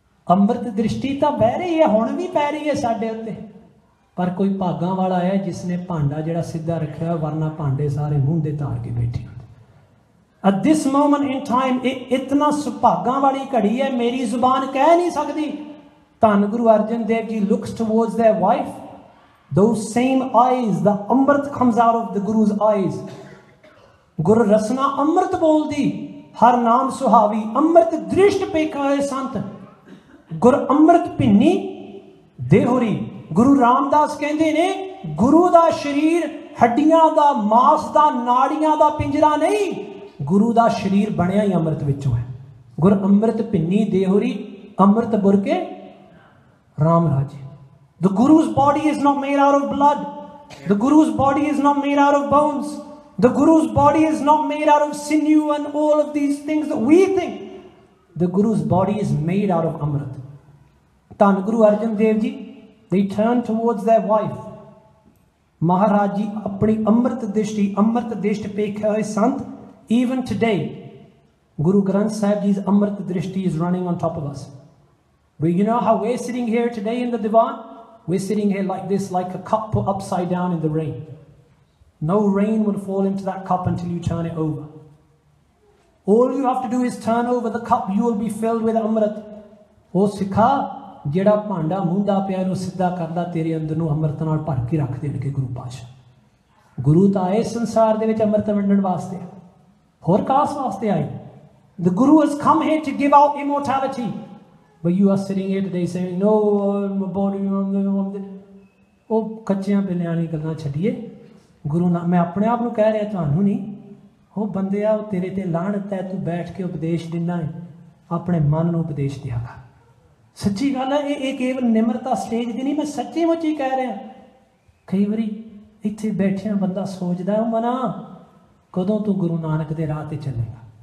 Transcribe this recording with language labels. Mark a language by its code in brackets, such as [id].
[pa] ਅੰਮ੍ਰਿਤ ਦ੍ਰਿਸ਼ਟੀ ਤਾਂ ਬਹਿ ਰਹੀ ਹੈ, ਹੁਣ ਵੀ ਪੈ ਰਹੀ ਹੈ ਸਾਡੇ ਉੱਤੇ, ਪਰ ਕੋਈ ਭਾਗਾਂ ਵਾਲਾ ਹੈ ਜਿਸ ਨੇ ਭਾਂਡਾ ਜਿਹੜਾ ਸਿੱਧਾ ਰੱਖਿਆ, ਵਰਨਾ ਭਾਂਡੇ ਸਾਰੇ ਮੂੰਹ ਦੇ ਧਾਰ ਕੇ ਬੈਠੇ ਹੁੰਦੇ। [en] At this moment in time, [pa] ਇਹ ਇਤਨਾ ਸੁਭਾਗਾਂ ਵਾਲੀ ਘੜੀ ਹੈ, ਮੇਰੀ ਜ਼ੁਬਾਨ ਕਹਿ ਨਹੀਂ ਸਕਦੀ। [en] ਧੰਨ Guru Arjan Dev ji looks towards their wife, those same eyes, the amrit comes out of the Guru's eyes। [pa] ਗੁਰ ਰਸਨਾ ਅੰਮ੍ਰਿਤ ਬੋਲਦੀ, ਹਰ ਨਾਮ ਸੁਹਾਵੀ, ਅੰਮ੍ਰਿਤ ਦ੍ਰਿਸ਼ਟ ਪੇਖਾ ਹੋਏ ਸੰਤ, ਗੁਰ ਅੰਮ੍ਰਿਤ ਭਿੰਨੀ ਦੇਹੁਰੀ। ਗੁਰੂ ਰਾਮਦਾਸ ਕਹਿੰਦੇ ਨੇ, ਗੁਰੂ ਦਾ ਸਰੀਰ ਹੱਡੀਆਂ ਦਾ, ਮਾਸ ਦਾ, ਨਾੜੀਆਂ ਦਾ ਪਿੰਜਰਾ ਨਹੀਂ, ਗੁਰੂ ਦਾ ਸਰੀਰ ਬਣਿਆ ਹੀ ਅੰਮ੍ਰਿਤ ਵਿੱਚੋਂ ਹੈ। ਗੁਰ ਅੰਮ੍ਰਿਤ ਭਿੰਨੀ ਦੇਹੁਰੀ, ਅੰਮ੍ਰਿਤ ਬੁਰਕੇ ਰਾਮ ਰਾਜੇ। [en] The Guru's body is not made out of blood. The Guru's body is not made out of bones. The Guru's body is not made out of sinew and all of these things that we think. The Guru's body is made out of Amrit. Dhan Guru Arjan Dev Ji, they turned towards their wife. [pa] Maharaj Ji apni Amrit Drishti pekha hai sant. [en] Even today, Guru Granth Sahib Ji's Amrit Drishti is running on top of us. But you know how we're sitting here today in the Divan? We're sitting here like this, like a cup put upside down in the rain. No rain will fall into that cup until you turn it over. All you have to do is turn over the cup, you will be filled with Amrit. [pa] Oh Sikha, ਜਿਹੜਾ ਭਾਂਡਾ ਮੁੰਡਾ ਪਿਆ ਨੂੰ ਸਿੱਧਾ ਕਰਦਾ, ਤੇਰੇ ਅੰਦਰ ਨੂੰ ਅੰਮ੍ਰਿਤ ਨਾਲ ਭਰ ਕੇ ਰੱਖ ਦੇਣਗੇ ਗੁਰੂ ਪਾਤਸ਼ਾਹ। ਗੁਰੂ ਤਾਂ ਆਏ ਸੰਸਾਰ ਦੇ ਵਿੱਚ ਅੰਮ੍ਰਿਤ ਵੰਡਣ ਵਾਸਤੇ, ਹੋਰ ਕਾਸ ਵਾਸਤੇ ਆਏ। [en] The Guru has come here to give out immortality. But you are sitting here today saying, no, my body, [pa] ਉਹ ਕੱਚਿਆਂ ਪਿੱਲਿਆਂ ਵਾਲੀ ਗੱਲਾਂ ਛੱਡੀਏ। ਗੁਰੂ ਨਾ, ਮੈਂ ਆਪਣੇ ਆਪ ਨੂੰ ਕਹਿ ਰਿਹਾ, ਤੁਹਾਨੂੰ ਨਹੀਂ। ਉਹ ਬੰਦੇ ਆ, ਉਹ ਤੇਰੇ ਤੇ ਲਾਹਨਤ ਹੈ, ਤੂੰ ਬੈਠ ਕੇ ਉਪਦੇਸ਼ ਦਿੰਦਾ ਹੈ, ਆਪਣੇ ਮਨ ਨੂੰ ਉਪਦੇਸ਼ ਦਿਆ ਕਰ। ਸੱਚੀ ਗੱਲ ਹੈ, ਇਹ ਕੇਵਲ ਨਿਮਰਤਾ ਸਟੇਜ ਦੀ ਨਹੀਂ, ਮੈਂ ਸੱਚੀ ਮੁੱਚੀ ਕਹਿ ਰਿਹਾ। ਕਈ ਵਾਰੀ ਇੱਥੇ ਬੈਠਿਆਂ ਬੰਦਾ ਸੋਚਦਾ, ਮਨਾ ਕਦੋਂ ਤੂੰ ਗੁਰੂ ਨਾਨਕ ਦੇ ਰਾਹ ਤੇ ਚੱਲੇਗਾ।